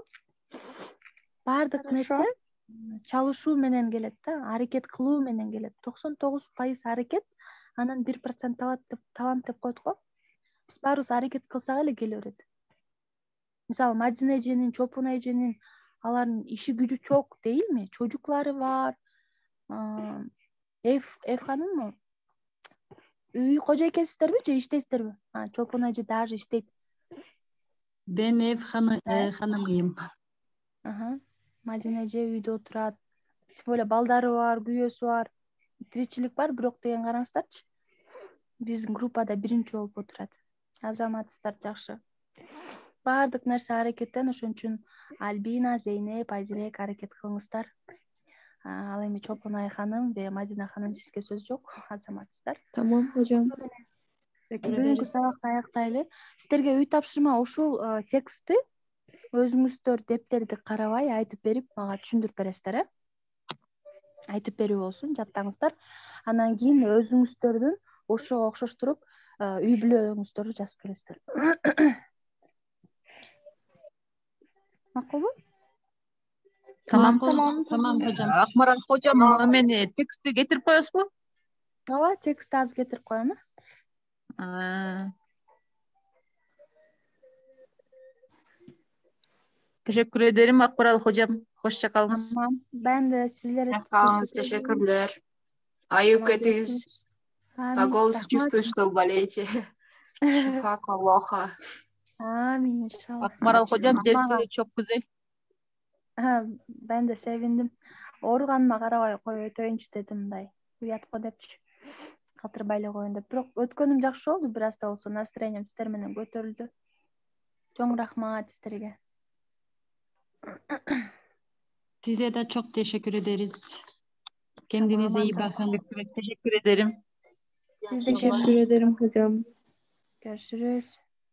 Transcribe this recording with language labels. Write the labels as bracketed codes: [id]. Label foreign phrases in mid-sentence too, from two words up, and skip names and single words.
[ky] Баардык нерсе чалышуу менен келет да, аракет кылуу менен келет. 99% аракет, анан 1% талант деп коет го. Биз баарыбыз аракет кылсак эле келе берет. Мисалы, Мадина эженин, Чолпон эженин алардын иши [tr] gücü çok değil mi? Çocukları var. Ev hanım [ky] үй кожо экенсиздерби же иштейсиздерби? Чолпон эже даже иштейт. [tr] Ben ev hanımıyım. [ky] Мадина эже үйдө отурат. Тем более балдары бар, күйөөсү бар. Тиричилик бар, бирок деген караңыздарчы. Биздин группада биринчи болуп отурат. Азаматсыздар жакшы. Баардык нерсе аракеттен, ошон үчүн Альбина, Зейнеп, Айзирек аракет кылыңыздар. Ал эми Чолпон ханым же Мадина ханым, сизге сөз жок, азаматсыздар. [tr] Tamam hocam. [ky] Бүгүнкү сабакты аяктайлы. Сиздерге үй тапшырма ушул текстти өзүңүздөр дептерди карабай айтып берип, мага түшүндүрүп бересиздер, айтып берүү болсун, жаттаңыздар. Анан кийин өзүңүздөрдүн ошого окшоштуруп үй бүлөңүздөрдү жазып келесиздер. Макулбу? [tr] Tamam. Tamam hocam. Akmaral hocam, [ky] мен текстти кетирип коесузбу? Ооба, текстти азыр кетирип коем. [tr] Teşekkür ederim Akmaral hocam. Hoşça kalınız. Tamam. Ben de sizlere Teşekkürler. [ky] Аюк кетиңиз. [ru] По голосу чувствую, что болеете. [ky] Шифа Аллаха. [tr] Amin inşallah. Akmaral hocam dersi çok güzel. Ben de sevindim. [ky] Ооруганыма карабай коюп өтөйүнчү дедим, мындай. Уят го депчи. Калтырбай эле коеюн деп. Бирок өткөнүм жакшы болду, бир аз да болсо настроением сиздер менен көтөрүлдү. Чоң рахмат сиздерге. [tr] Size de çok teşekkür ederiz. Kendinize iyi bakın. Teşekkür ederim. Siz de Teşekkür ederim hocam. görüşürüz.